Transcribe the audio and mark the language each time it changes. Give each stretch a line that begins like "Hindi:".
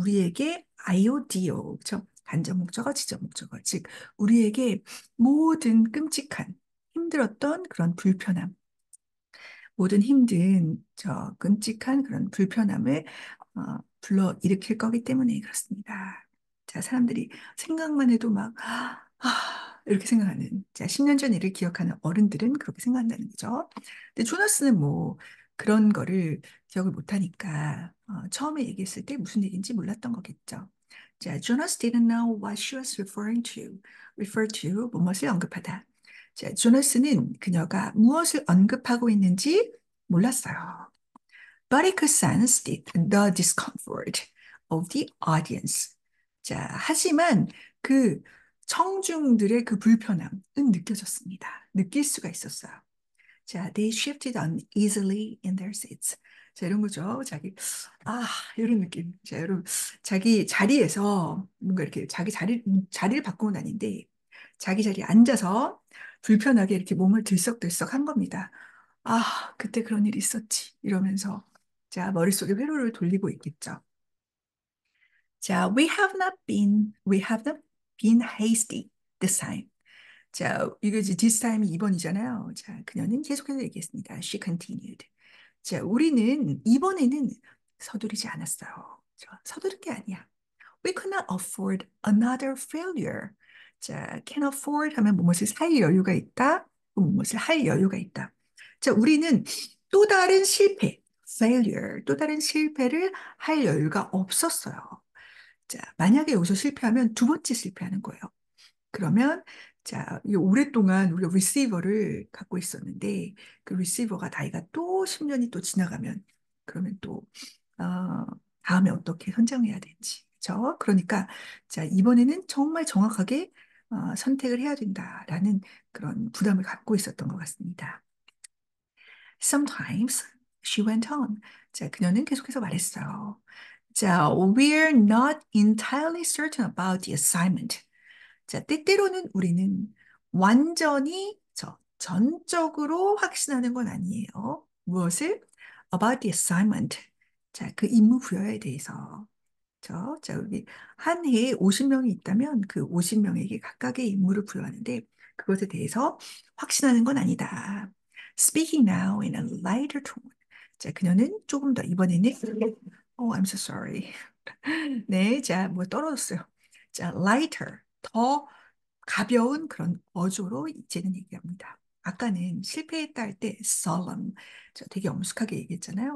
Korean: 우리에게 IODO, 그죠? 간접 목적어, 지적 목적어, 즉, 우리에게 모든 끔찍한, 힘들었던 그런 불편함, 모든 힘든, 끔찍한 그런 불편함을 불러 일으킬 거기 때문에 그렇습니다. 자, 사람들이 생각만 해도 막, 이렇게 생각하는, 자, 10년 전 일을 기억하는 어른들은 그렇게 생각한다는 거죠. 근데 조나스는 뭐, 그런 거를 기억을 못하니까, 처음에 얘기했을 때 무슨 얘기인지 몰랐던 거겠죠.
English: 자, Jonas didn't know what she was referring to.
Korean: refer to, 무엇을 언급하다. 자, 조나스는 그녀가 무엇을 언급하고 있는지 몰랐어요.
English: But he could sense the discomfort of the audience.
Korean: 자, 하지만 그 청중들의 그 불편함은 느껴졌습니다. 느낄 수가 있었어요.
English: 자, they shifted uneasily in their seats.
Korean: 자, 이런 거죠. 아, 이런 느낌. 자, 여러분, 자기 자리에서 뭔가 이렇게 자리를 바꾸고 다니는데, 자기 자리에 앉아서 불편하게 이렇게 몸을 들썩들썩 한 겁니다. 아, 그때 그런 일이 있었지. 이러면서, 자, 머릿속에 회로를 돌리고 있겠죠.
English: 자, we have not been hasty this time.
Korean: 자, 이거 이제 this time이 2번이잖아요. 자, 그녀는 계속해서 얘기했습니다.
English: She continued.
Korean: 자, 우리는 이번에는 서두르지 않았어요. 서두른 게 아니야.
English: We could not afford another failure.
Korean: 자, can afford 하면 무엇을 살 여유가 있다, 무엇을 할 여유가 있다. 자, 우리는 또 다른 실패, failure, 또 다른 실패를 할 여유가 없었어요. 자, 만약에 여기서 실패하면 두 번째 실패하는 거예요. 그러면 자, 이 오랫동안 우리가 리시버를 갖고 있었는데 그 리시버가 나이가 또 10년이 또 지나가면 그러면 또 어, 다음에 어떻게 선정해야 될지. 그렇죠? 그러니까 자, 이번에는 정말 정확하게 선택을 해야 된다라는 그런 부담을 갖고 있었던 것 같습니다.
English: Sometimes she went on.
Korean: 자, 그녀는 계속해서 말했어요.
English: 자, we're not entirely certain about the assignment.
Korean: 자, 때때로는 우리는 완전히 전적으로 확신하는 건 아니에요. 무엇을?
English: About the assignment.
Korean: 자, 그 임무 부여에 대해서. 자, 여기 한 해에 50명이 있다면 그 50명에게 각각의 임무를 부여하는데 그것에 대해서 확신하는 건 아니다.
English: Speaking now in a lighter tone.
Korean: 자, 그녀는 조금 더 이번에는
English: Oh, I'm so sorry.
Korean: 네, 자, 뭐 떨어졌어요. 자, lighter, 더 가벼운 그런 어조로 이제는 얘기합니다. 아까는 실패했다 할 때 solemn, 저 되게 엄숙하게 얘기했잖아요.